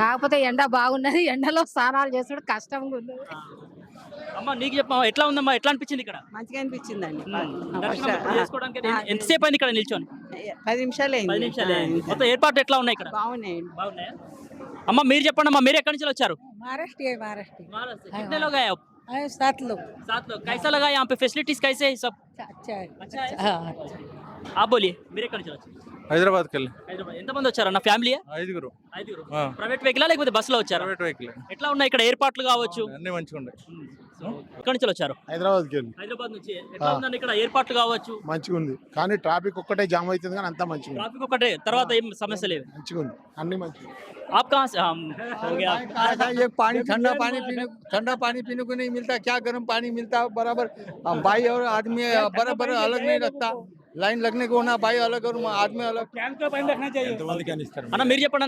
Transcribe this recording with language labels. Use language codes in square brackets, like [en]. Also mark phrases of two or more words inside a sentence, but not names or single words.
[te] కాకపోతే ఎండ బాగున్నది, ఎండలో స్నానాలు చేసుడు కష్టంగా ఉంది. అమ్మ నీకు చెప్పమ్మా, ఎట్లా ఉందమ్మా, ఎట్లా అనిపించింది ఇక్కడ? మంచిగా అనిపించిందండి. దర్శనం ఎప్పుడు చేసుకోవడానికి ఎంతసేపు అయింది ఇక్కడ నిల్చొని? 10 నిమిషాలు 10 నిమిషాలే అయింది. మొత్తం ఏర్పాట్లు ఎట్లా ఉన్నాయి ఇక్కడ? బాగున్నాయండి. బాగున్నాయా? అమ్మ మీరు చెప్పండి అమ్మా, మీరు ఎక్కడి నుంచి వచ్చారు? [hi] महाराष्ट्र महाराष्ट्र। कितने लोग आए आप? 7 लोग। 7 लोग। कैसा लगा यहाँ पे? फैसिलिटीज कैसे है सब? अच्छा है। अच्छा है? हाँ, आप बोलिए, [te] మీరు ఎక్కడి నుంచి వచ్చారు? హైదరాబాద్కి వెళ్ళి హైదరాబాద్. ఎంతమంది వచ్చారు అన్న? ఫ్యామిలీ? ఐదుగురు. ఐదుగురు. ఆ. [en] private vehicle [te] లేకపోతే బస్సులో వచ్చారు? [en] private vehicle. [te] ఎట్లా ఉన్నాయి ఇక్కడ ఏర్పాట్లు కావచ్చు? అన్ని మంచిగా ఉన్నాయి. ఎక్కడి నుంచి వచ్చారు? హైదరాబాద్కి వెళ్ళి హైదరాబాద్ నుంచి. ఎట్లా ఉందండి ఇక్కడ ఏర్పాట్లు కావచ్చు? మంచిగా ఉంది, కానీ ట్రాఫిక్ ఒక్కటే జామ్ అవుతుంది, కానీ అంతా మంచిగా ఉంది. ట్రాఫిక్ ఒకటే, తర్వాత ఏం సమస్య లేదు. మంచిగా ఉంది, అన్ని మంచిగా. [hi] आप कहाँ से? हम हो गया। ये पानी ठंडा पानी पीने को नहीं मिलता, क्या गर्म पानी मिलता है बराबर। भाई और आदमी बराबर अलग नहीं रखता, लाइन लगने को होना भाई अलग और आदमी अलग। [te] అన్న మీరు చెప్పండి.